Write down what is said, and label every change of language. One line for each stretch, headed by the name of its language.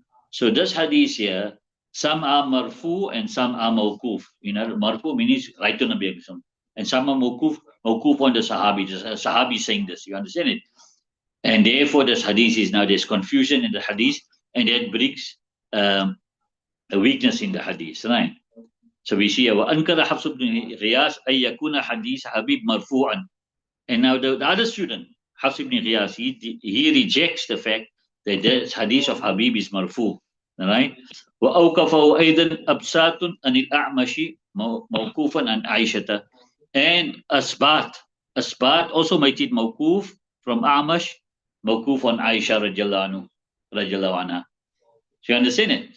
English: So this hadith here, some are marfu and some are mawkuf. You know, marfu means right to Nabi Muhammad. And some are mawkuf on the Sahabi. The Sahabi saying this, you understand it? And therefore this hadith is now, there's confusion in the hadith, and that brings a weakness in the hadith, right? So we see
Arabic: وَأَنْكَرَ حَفْصُ بْنِ غِيَاث أَن يَكُونَ حَدِيث حَبِيب مَرْفُوعًا.
English: And now the other student, Hafs ibn Ghiyas, he rejects the fact that the hadith of Habib is marfu, right?
Arabic: وَأَوْقَفَهُ أَيْضًا أَبْسَاطٌ عَنِ الْأَعْمَشِ مَوْقُوفًا عَنْ عَيْشَةَ.
English: And Asbat also made it mawkuf from A'mash, mawkuf on Aisha radiallahu anha. So you understand it?